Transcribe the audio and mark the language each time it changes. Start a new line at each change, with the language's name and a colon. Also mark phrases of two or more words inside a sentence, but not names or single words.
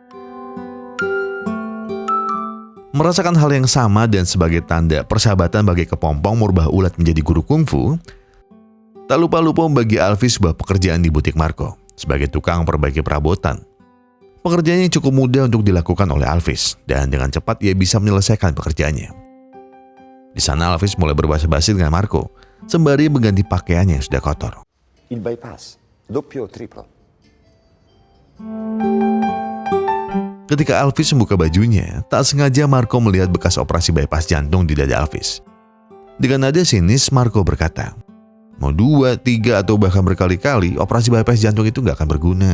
Indonesian: Merasakan hal yang sama dan sebagai tanda persahabatan bagi kepompong merubah ulat menjadi guru kungfu, tak lupa Lupo membagi Alvis sebuah pekerjaan di butik Marco sebagai tukang perbaiki perabotan. Pekerjaan yang cukup mudah untuk dilakukan oleh Alvis dan dengan cepat ia bisa menyelesaikan pekerjaannya. Di sana Alvis mulai berbahasa-basi dengan Marco, sembari mengganti pakaiannya yang sudah kotor.
Italian: Il bypass, doppio o triplo.
Indonesian: Ketika Alvis membuka bajunya, tak sengaja Marco melihat bekas operasi bypass jantung di dada Alvis. Dengan nada sinis, Marco berkata, mau 2, 3, atau bahkan berkali-kali, operasi bypass jantung itu gak akan berguna.